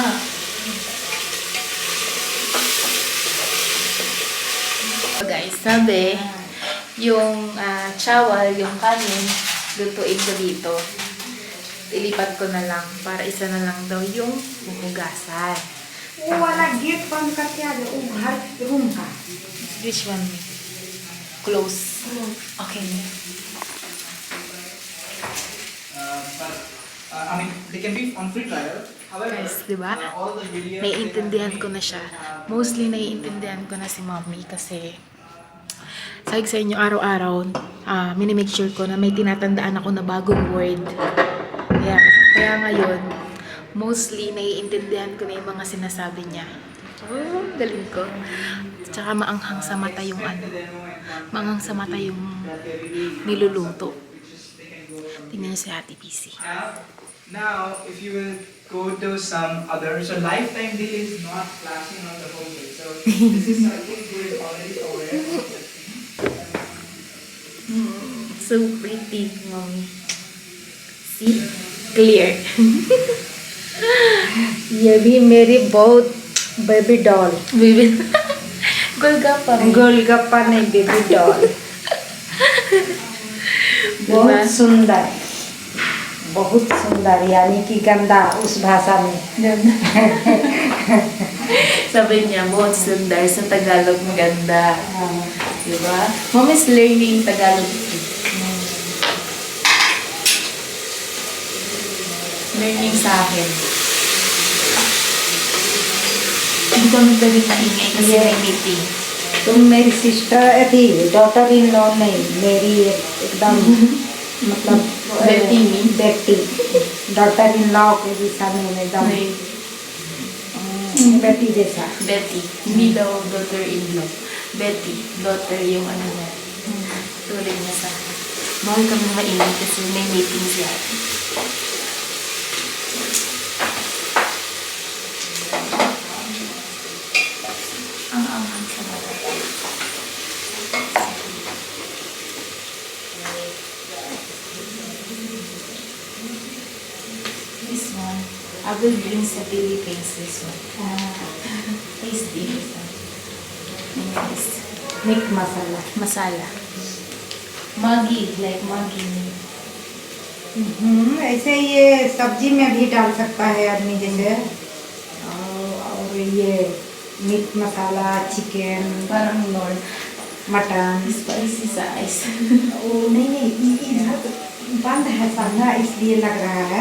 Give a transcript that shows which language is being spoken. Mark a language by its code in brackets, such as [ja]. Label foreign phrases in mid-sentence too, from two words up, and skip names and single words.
[tl] Guys, sabi, yung chawal, yung kanin, lutuin ko dito. Ilipat ko na lang para isa na lang daw yung huhugasan. [hi] वो वाला गेट बंद करके आ जाओ वो घर रूम का [en] Which one? Close. Okay. I mean, they can be on free trial. However, [tl] Guys, di ba? [en] all the videos [tl] Naiintindihan ko na siya. Mostly naiintindihan ko na si Mommy kasi sabi sa inyo araw-araw, minimake sure ko na may tinatandaan ako na bagong word. [en] Yeah. [tl] Kaya ngayon, mostly naiintindihan ko na yung mga sinasabi niya. Oh, galing ko. Tsaka maanghang sa mata yung maanghang sa mata yung niluluto. Tingnan niyo si Ate PC. [en] Now, if you will go to some other, so lifetime deal is not flashing on the whole thing. So this is something who is already aware of it. So pretty, Mommy. See? Clear. [hi] ये भी मेरी बहुत [en] baby doll Baby. Golgappa. [hi] गोलगप्पा नहीं [en] baby doll [hi] बहुत सुंदर यानी कि गंदा उस भाषा में [tl] Sabi niya, [hi] बहुत सुंदर [tl] sa Tagalog maganda. Diba? [en] Mom is learning Tagalog. [tl] Learning sa akin. Hindi ko magdalit na ingay kasi may meeting. [hi] तुम मेरी सिस्टर थी [en] daughter in law [hi] नहीं मेरी एकदम मतलब बेटी [en] daughter in law [hi] के जैसा नहीं एकदम बेटी जैसा [tl] Betty. Hindi daw [en] daughter-in-law. [tl] Betty. Daughter yung ano niya. Tuloy niya sa akin. Bawal kami maingay kasi may meeting siya. Ang anghang sa mata. [en] This one, I will bring sa Philippines this one. Tasty. Yes. [hi] मीट मसाला। [en] Masala. Maggi, like Maggi. [hi] ऐसे ये सब्जी में भी डाल सकता है आदमी, जैसे और ये मीट मसाला, चिकन, [tl] Parang Lord. [hi] मटन। [en] Spicy size. [hi] ओ नहीं, इधर बंद है सामना, इसलिए लग रहा है।